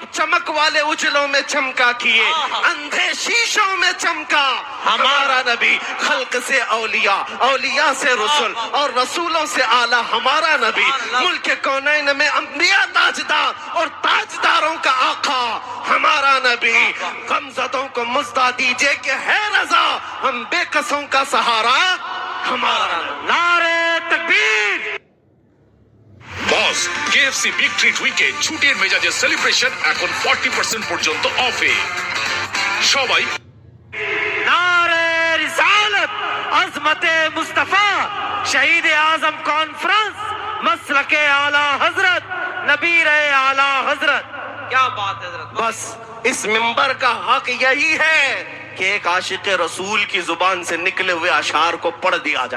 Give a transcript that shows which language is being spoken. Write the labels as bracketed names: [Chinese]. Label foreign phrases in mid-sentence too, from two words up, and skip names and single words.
[Urdu] چمک والے اجلوں میں چمکا کیے اندھے شیشوں میں چمکا ہمارا نبی خلق سے اولیاء اولیاء سے رسول اور رسولوں سے اعلیٰ ہمارا نبی ملک کونین میں انبیاء تاجدار اور تاجداروں کا آقا ہمارا نبی غمزدوں کو مزدہ دیجئے کہ ہے رضا ہم بے قصوں کا سہارا ہمارا نعرہ تکبیر [Bangla] বস কেএফসি বিগ ট্রিট উইকে ছুটির মেজাজে সেলিব্রেশন এখন 40% পর্যন্ত অফে সবাই নারে [Urdu] عظمت مصطفیٰ شہید اعظم کانفرنس مسلک اعلی حضرت نبیر اعلی حضرت. کیا بات ہے حضرت. بس اس منبر کا حق یہی ہے کہ ایک عاشق رسول کی زبان سے نکلے ہوئے اشعار کو پڑھ دیا جائے.